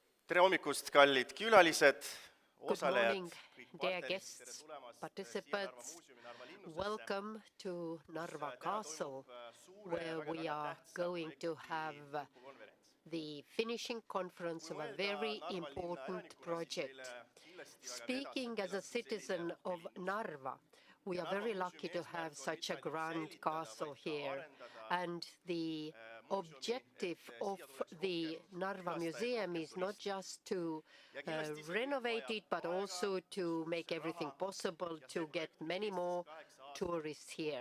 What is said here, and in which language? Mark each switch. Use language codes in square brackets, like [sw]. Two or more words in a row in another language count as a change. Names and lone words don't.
[et] Tere hommikust, kallid külalised, [en] Good [et] osalejad, [en] morning, [et] kõik [en] dear [et] partnerid, tere [en] guests, [et] tulemast siia [en] participants. [et] Narva Museumi Narva linnusesse, [en] Welcome to Narva Castle, where we are going to have the finishing conference of a very important project. Speaking as a citizen of Narva, we are very lucky to have such a grand castle here, and the objective of the Narva Museum is not just to renovate it, but also to make everything possible to get many more tourists here.